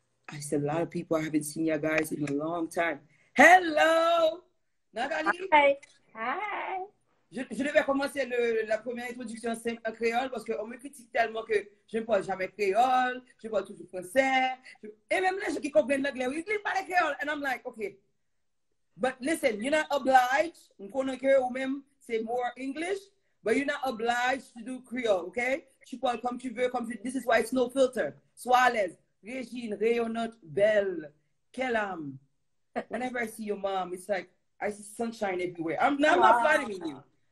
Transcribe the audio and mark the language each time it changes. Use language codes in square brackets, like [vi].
[en] I said a lot of people. I haven't seen you guys in a long time. Hello, Nathalie. Hi. [fr] Je devais commencer la première introduction en créole parce qu'on me critique tellement que je ne parle jamais créole, je parle toujours français. Et même les gens qui comprennent l'anglais, ils ne parlent pas créole. [en] And I'm like, okay. But listen, you're not obliged. [fr] Ou même c'est [en] more English, but you're not obliged to do Creole, okay? [fr] Tu parles comme tu veux, [en] This is why it's no filter. [fr] Sois à l'aise. Régine, rayonnante, belle, quelle âme. [en] Whenever I see your mom, it's like I see sunshine everywhere. I'm not flattering you.